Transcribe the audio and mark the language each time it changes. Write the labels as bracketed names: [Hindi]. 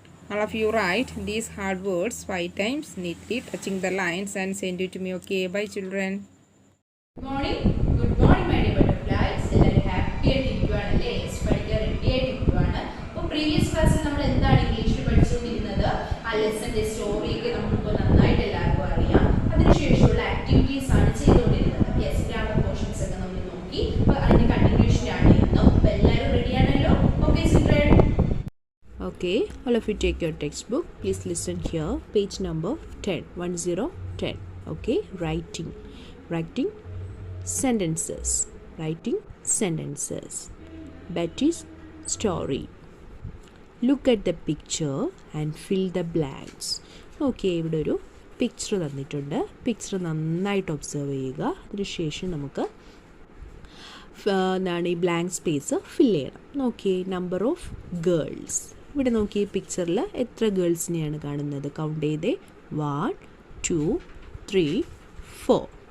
[English] All of you write these hard words 5 times neatly, touching the lines, and send it to me. Okay, bye children. Good morning, my dear butterflies. [Malayalam] എല്ലാവരും happy ആയിട്ടിരിക്കുകയാണല്ലേ? പഠിക്കാൻ ready ആയിട്ടിരിക്കുകയാണ്. അപ്പോൾ previous ക്ലാസ്സിൽ നമ്മൾ എന്താണ് ഇംഗ്ലീഷിൽ പഠിച്ചുകൊണ്ടിരുന്നത്? ആ ലെസന്റെ സ്റ്റോറിയൊക്കെ നമുക്കിപ്പോൾ നന്നായിട്ട് എല്ലാവർക്കും അറിയാം. അതിനുശേഷമുള്ള ആക്ടിവിറ്റീസ് ആണ് ചെയ്തുകൊണ്ടിരുന്നത്. യെസ്, ഗ്രാമർ പോർഷൻസ് ഒക്കെ നമ്മൾ നോക്കി. അപ്പോൾ അതിന്റെ കണ്ടിന്യൂഷൻ ആണ് ഇന്നും. അപ്പോൾ എല്ലാവരും റെഡിയാണല്ലോ? Okay children. [English] Okay, all of you take your textbook. Please listen here. Page number 10. Okay, writing sentences. Betty's story. Look at the picture and fill the blanks. [Malayalam] Okay, ഇവിടെ ഒരു പിക്ചർ തന്നിട്ടുണ്ട്. പിക്ചർ നന്നായിട്ട് observe ചെയ്യുക. അതിനുശേഷം നമുക്ക് എന്താണ് ഈ blank space fill ചെയ്യണം. നോക്കിയേ, നമ്പർ ഓഫ് ഗേൾസ്. ഇവിടെ നോക്കി പിക്ചറിൽ എത്ര ഗേൾസിനെയാണ് കാണുന്നത്? കൗണ്ട് ചെയ്തേ. 1 2 3 4.